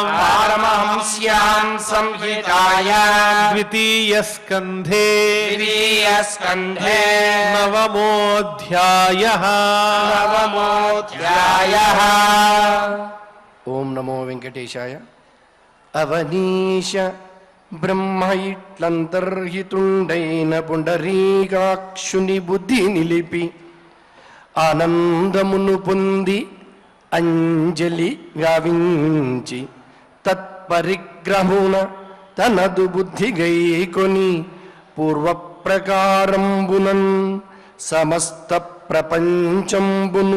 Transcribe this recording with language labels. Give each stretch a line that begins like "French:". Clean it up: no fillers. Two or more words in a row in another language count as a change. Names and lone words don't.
Sanskrit: पारमहंस्यां संहितायां द्वितीयस्कन्धे द्वितीयस्कन्धे नवमोऽध्यायः नवमोऽध्यायः। ॐ नमो वेङ्कटेशाय। अवनीश
Telugu: బ్రహ్మ ఇట్లంతర్హితుండైన పుండరీకాక్షుని బుద్ధి నిలిపి ఆనందమును పొంది అంజలి గావించి తత్పరిగ్రహున తనదు బుద్ధి గైకొని పూర్వప్రకారంబునన్ సమస్త ప్రపంచంబును